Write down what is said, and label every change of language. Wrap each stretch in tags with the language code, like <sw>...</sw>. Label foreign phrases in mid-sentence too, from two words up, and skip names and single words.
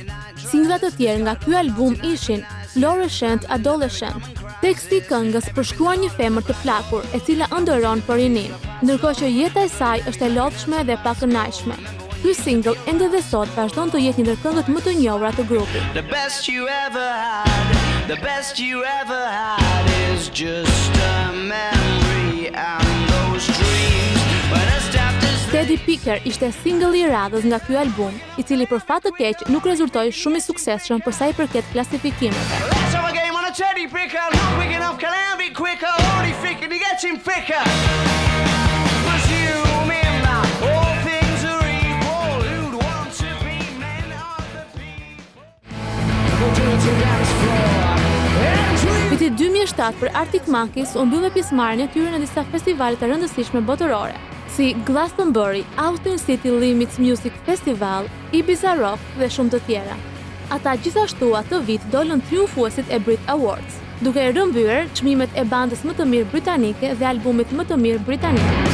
<sq>Singlat të tjerë nga ky album ishin Fluorescent Adolescent. Teksti i këngës përshkruan një femër të plakur, e cila ëndërron për rinin, ndërkohë që jeta e saj është e lodhshme dhe pa kënaqshme. Ky single ende dhe sot vazhdon të jetë një ndër këngët më të njohura të grupit.</sq> <en>The best you ever had is just a memory and those dreams.</en> <sq>Teddy Picker ishte singli i radhës nga ky album, i cili për fat të keq nuk rezultoi shumë i suksesshëm për sa i përket klasifikimeve.</sq> <en>Teddy Picker, quick enough, can I be quicker? Only thinking he gets him thicker. But you remember, all things are equal. Who'd want to be men of the people?</en> <sq>Viti 2007 për Arctic Monkeys u mbyll me pjesëmarrjen e tyre në disa festivale të rëndësishme botërore, si Glastonbury, Austin City Limits Music Festival, Ibiza Rock dhe shumë të tjera. Ata gjithashtu atë vit dolën triumfuesit e Brit Awards, duke rrëmbyer çmimet e bandës më të mirë britanike dhe albumit më të mirë britanik.</sq>